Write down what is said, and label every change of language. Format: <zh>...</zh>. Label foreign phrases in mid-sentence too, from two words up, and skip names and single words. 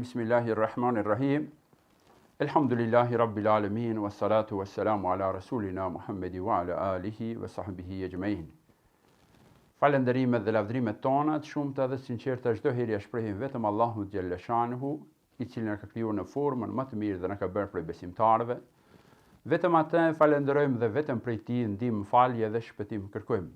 <ar>بسم الله الرحمن الرحيم. الحمد لله رب العالمين والصلاة والسلام على رسولنا محمد وعلى آله وصحبه أجمعين.</ar> <sq>Falënderimet dhe lavdrimet tona të shumta dhe sinqerta çdo herë ja shprehim vetëm Allahut</sq> <ar>جل شأنه,</ar> <sq>i cili na ka krijuar në formën më të mirë dhe na ka bërë prej besimtarëve. Vetëm atë falenderojmë dhe vetëm prej tij ndihmë, falje dhe shpëtim kërkojmë.</sq>